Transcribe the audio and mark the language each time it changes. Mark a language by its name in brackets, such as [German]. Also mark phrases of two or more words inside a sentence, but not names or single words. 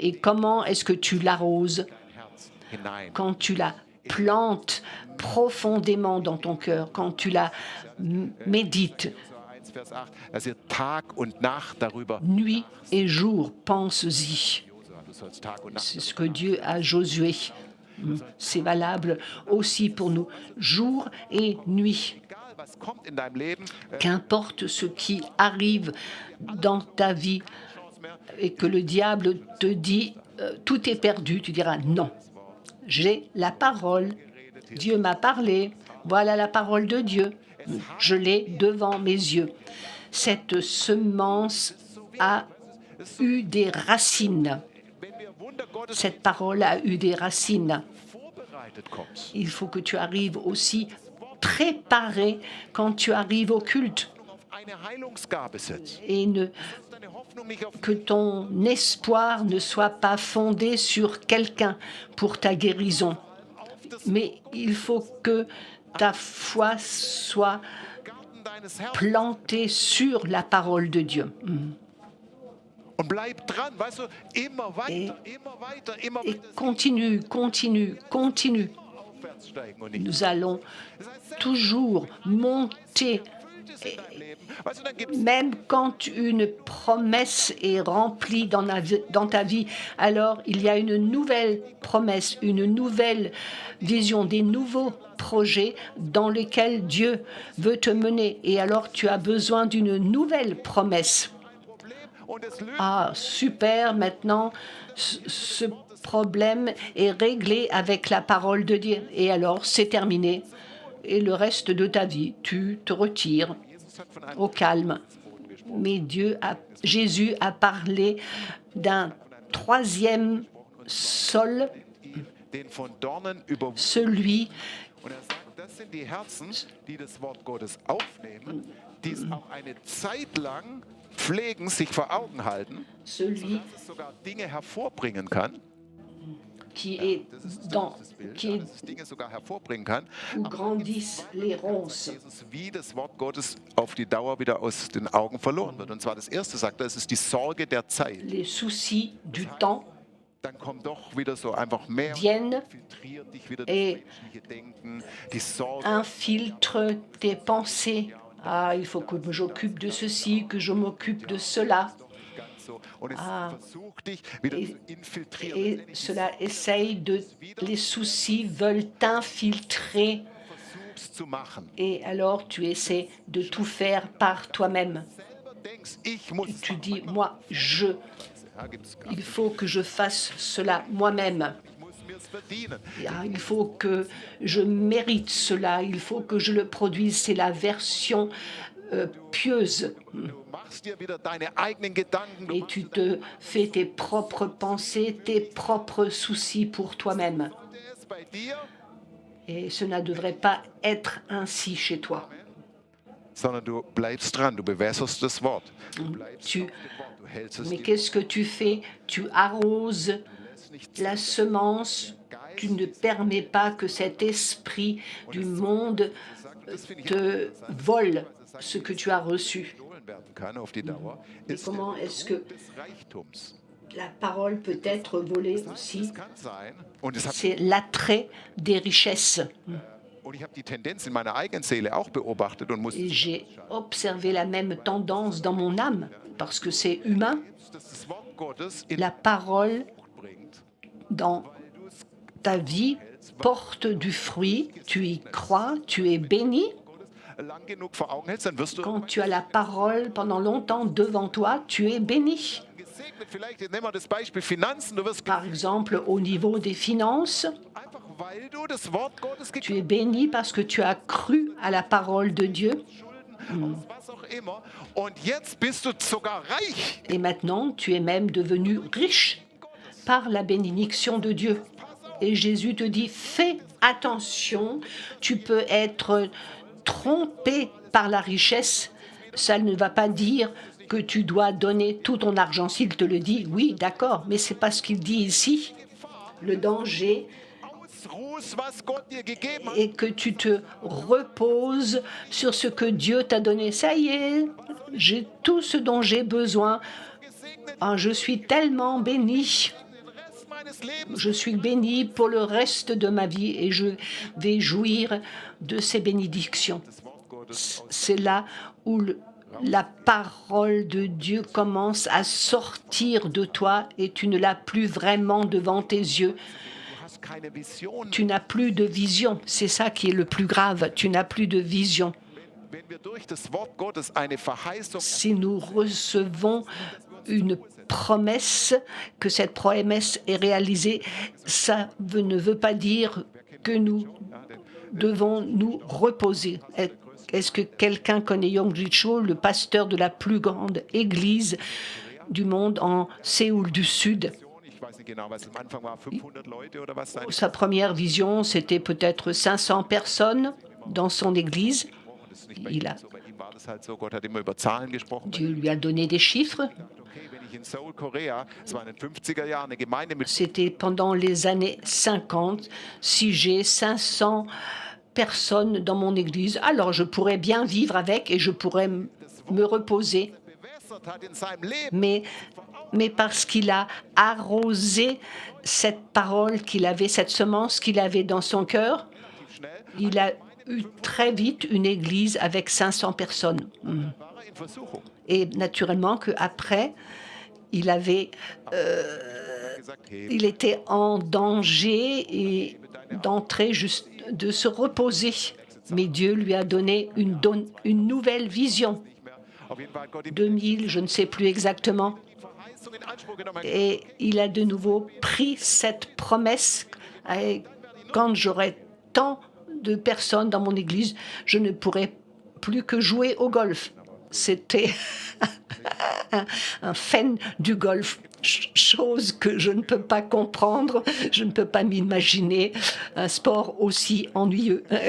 [French] Et comment est-ce que tu l'arroses? Quand tu la plantes profondément dans ton cœur, quand tu la médites. Nuit et jour, pense-y. C'est ce que Dieu a Josué. C'est valable aussi pour nous, jour et nuit. [German] Egal, was kommt in deinem Leben, [French] Qu'importe ce qui arrive dans ta vie [German] Chance mehr. [French] et que le diable te dit tout est perdu, tu diras non. J'ai la parole. Dieu m'a parlé. Voilà la parole de Dieu. Je l'ai devant mes yeux. Cette semence a eu des racines. [German] Wenn wir Wunder Gottes [French] Cette parole a eu des racines. [German] vorbereitet kommst, [French] Il faut que tu arrives aussi préparé quand tu arrives au culte [German] auf eine Heilungsgabe setzt, [French] et [German] deine Hoffnung nicht auf [French] que ton espoir ne soit pas fondé sur quelqu'un pour ta guérison. Mais il faut que ta foi soit [German] Garten deines Herzens [French] plantée sur la parole de Dieu. [German] und bleib dran, weißt du, immer weiter, immer [French] Et [German] weiter [French] continue, continue, continue. [German] aufwärts steigen und nicht [French] Nous allons toujours monter, [German] erfüllt ist in deinem Leben. Weißt du, dann gibt's [French] même quand une promesse est remplie dans ta vie, alors il y a une nouvelle promesse, une nouvelle vision, des nouveaux projets dans lesquels Dieu veut te mener. Et alors tu as besoin d'une nouvelle promesse. [German] und es löst [French] Ah, super, maintenant, ce problème est réglé avec la parole de Dieu. Et alors, c'est terminé. Et le reste de ta vie, tu te retires [German] Jesus hat von einem [French] au calme. Mais Jésus a parlé d'un troisième sol, [German] den von Dornen überwunden. [French] celui [German] Und er sagt, das sind die Herzen, die das Wort Gottes aufnehmen, die es auch eine Zeit lang pflegen, sich vor Augen halten, [French] celui [German] dass es sogar Dinge hervorbringen kann. [French] qui est dans, [German] Das Bild, [French] qui est [German] dass es Dinge sogar hervorbringen kann. [French] où grandissent les ronces. [German] Jesus, wie das Wort Gottes auf die Dauer wieder aus den Augen verloren wird. Und zwar das erste sagt er, es ist die Sorge der Zeit. [French] Les soucis du temps [German] Dann kommt doch wieder so einfach mehr, [French] viennent [German] filtriert dich wieder [French] et [German] das menschliche Denken, die Sorge. [French] infiltre tes pensées. Ah, il faut que j'occupe de ceci, que je m'occupe de cela. [German] Ganz so. Und es versucht dich wieder [French] Et, [German] zu infiltrieren. [French] et cela essaye de... Les soucis veulent t'infiltrer [German] Versuchst zu machen. [French] et alors tu essaies de tout faire par toi-même. [German] Selber denkst, ich muss es [French] Tu [German] machen. [French] dis, moi, [German] Ja, gibt's gar [French] il [German] nicht. [French] faut que je fasse cela moi-même. [German] Ich muss mir's verdienen. [French] Ah, il faut que je mérite cela, il faut que je le produise. C'est la version pieuse. [German] Du machst dir wieder deine eigenen Gedanken. Du [French] Et [German] machst [French] tu te fais tes propres pensées, tes propres soucis pour toi-même. [German] es bei dir, [French] Et ce ne devrait pas être ainsi chez toi. [German] sondern du bleibst dran, du bewässerst das Wort. Du bleibst [French] Tu- [German] auf dem Wort, du hältst es [French] Mais [German] dir. [French] qu'est-ce que tu fais? Tu arroses [German] Lässt nicht [French] la semence. Tu ne permets pas que cet esprit du monde te vole ce que tu as reçu. [German] gestohlen werden kann auf die Dauer, [French] Et [German] ist [French] comment [German] der [French] est-ce que [German] des Reichtums. [French] la parole peut être volée aussi? [German] Es kann sein, und, es hat, [French] C'est l'attrait des richesses. [German] und ich habe die Tendenz in meiner eigenen Seele auch beobachtet und musste [French] Et j'ai observé la même tendance dans mon âme, parce que c'est humain. [German] jetzt, dass das Wort Gottes in [French] La parole [German] Frucht bringt, [French] dans [German] weil du es [French] ta vie porte du fruit, tu y crois, tu es béni. [German] Gottes lang genug vor Augen hältst, dann wirst du [French] Quand tu as la parole pendant longtemps devant toi, tu es béni. [German] gesegnet. Vielleicht nehmen wir das Beispiel Finanzen. Du wirst [French] Par exemple, au niveau des finances, [German] einfach, weil du das Wort Gottes [French] tu [German] gegeben es [French] béni parce que tu as cru à la parole de Dieu. [German] hast, aus was auch immer. Und jetzt bist du sogar reich. [French] Et maintenant, tu es même devenu riche par la bénédiction de Dieu. Et Jésus te dit, fais attention, tu peux être trompé par la richesse. Ça ne va pas dire que tu dois donner tout ton argent. S'il te le dit, oui, d'accord, mais c'est pas ce qu'il dit ici. Le danger [German] Ausruhst, was Gott dir gegeben hat. [French] est que tu te reposes sur ce que Dieu t'a donné. Ça y est, j'ai tout ce dont j'ai besoin. [German] Gesegnet [French] Ah, je suis tellement béni. [German] den Rest meines Lebens. [French] Je suis béni pour le reste de ma vie et je vais jouir de ces bénédictions. [German] Das Wort Gottes [French] C'est là où la parole de Dieu commence à sortir de toi et tu ne l'as plus vraiment devant tes yeux. [German] keine Vision. [French] Tu n'as plus de vision. C'est ça qui est le plus grave. Tu n'as plus de vision. [German] Wenn wir durch das Wort Gottes eine Verheißung [French] Si nous recevons une promesse, que cette promesse est réalisée, ça ne veut pas dire que nous devons nous reposer. Est-ce que quelqu'un connaît Yonggi Cho, le pasteur de la plus grande église du monde en Séoul du Sud? [German] ich weiß nicht genau, was am Anfang war, 500 Leute oder was sein. [French] Sa première vision, c'était peut-être 500 personnes dans son église. [German] Das ist nicht bei [French] Il [German] ihm [French] a, [German] so, bei ihm war das halt so, Gott hat immer über Zahlen gesprochen. [French] Dieu lui a donné des chiffres. [German] Okay, wenn ich in Seoul, Korea, es war in den 50er Jahren eine Gemeinde mit [French] C'était pendant les années 50. Si j'ai 500 personnes dans mon église, alors je pourrais bien vivre avec et je pourrais me reposer. [German] bewässert hat in seinem Leben. [French] Mais parce qu'il a arrosé cette parole qu'il avait, cette semence qu'il avait dans son cœur, [German] Schnell [French] il a eu très vite une église avec 500 personnes. [German] war er in Versuchung. [French] Et naturellement qu'après, il avait, [German] Gesagt, hey, [French] il était en danger et d'entrer, juste de se reposer. Mais Dieu lui a donné une nouvelle vision. [German] nicht mehr. Auf jeden Fall hat Gott ihm 2000, [French] je ne sais plus exactement. [German] die Verheißung in Anspruch genommen. [French] Et il a de nouveau pris cette promesse. Et quand j'aurai tant de personnes dans mon église, je ne pourrai plus que jouer au golf. C'était un fan du golf, chose que je ne peux pas comprendre, je ne peux pas m'imaginer un sport aussi ennuyeux.